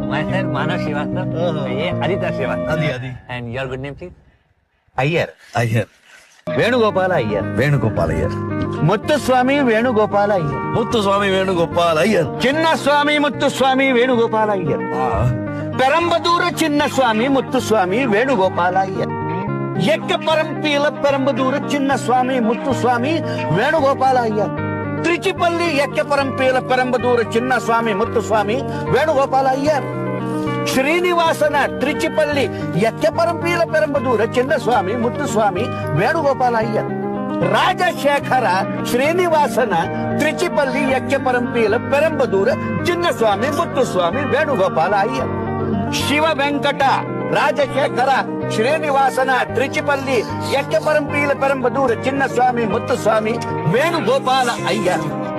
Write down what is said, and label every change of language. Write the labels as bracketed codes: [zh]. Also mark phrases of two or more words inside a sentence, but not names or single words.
[en] myself Manav Srivastava. Aditya Srivastava. Adi. And your good name, please? అయ్యర్ Ayer. వేణుగోపాల అయ్యర్ Venugopal Ayer. ముత్తుస్వామి వేణుగోపాల అయ్యర్ Muthuswami Venugopal Ayer. చిన్నస్వామి ముత్తుస్వామి వేణుగోపాల అయ్యర్ పెరంబదూర చిన్నస్వామి ముత్తుస్వామి వేణుగోపాల అయ్యర్ ఎక్కపరంపీల పెరంబదూర చిన్నస్వామి ముత్తుస్వామి వేణుగోపాల అయ్యర్ త్రిచిపల్లి ఎక్కపరంపీల పెరంబదూర చిన్నస్వామి ముత్తుస్వామి వేణుగోపాల అయ్యర్ ಶ್ರೀನಿವಾಸನ ತ್ರಿಚಿಪಲ್ಲಿ ಎಕ್ಕಪರಂಪೀಲ ಪೆರಂಬದೂರ ಚಿನ್ನಸ್ವಾಮಿ ಮುತ್ತುಸ್ವಾಮಿ ವೇಣುಗೋಪಾಲ ಅಯ್ಯರ್ ರಾಜಶೇಖರ ಶ್ರೀನಿವಾಸನ ತ್ರಿಚಿಪಲ್ಲಿ ಎಕ್ಕಪರಂಪೀಲ ಪೆರಂಬದೂರ ಚಿನ್ನಸ್ವಾಮಿ ಮುತ್ತುಸ್ವಾಮಿ ವೇಣುಗೋಪಾಲ ಅಯ್ಯರ್ ಶಿವ ವೆಂಕಟ ರಾಜಶೇಖರ ಶ್ರೀನಿವಾಸನ ತ್ರಿಚಿಪಲ್ಲಿ ಎಕ್ಕಪರಂಪೀಲ ಪೆರಂಬದೂರ ಚಿನ್ನಸ್ವಾಮಿ ಮುತ್ತುಸ್ವಾಮಿ ವೇಣುಗೋಪಾಲ ಅಯ್ಯರ್